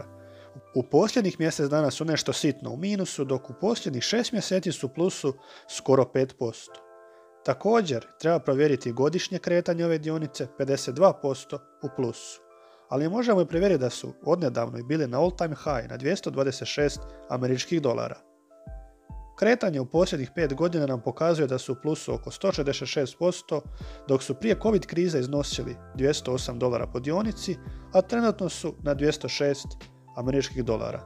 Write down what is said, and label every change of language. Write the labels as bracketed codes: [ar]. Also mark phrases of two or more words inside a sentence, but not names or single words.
[hr] U posljednjih mjesec dana su nešto sitno u minusu, dok u posljednjih 6 mjeseci su u plusu skoro 5%. Također, treba provjeriti godišnje kretanje ove dionice, 52% u plusu. Ali možemo i provjeriti da su odnedavno bili na [en] all time high [hr] na $226. Kretanje u posljednjih 5 godina nam pokazuje da su u plusu oko 166%, dok su prije COVID krize iznosili $208 po dionici, a trenutno su na $206.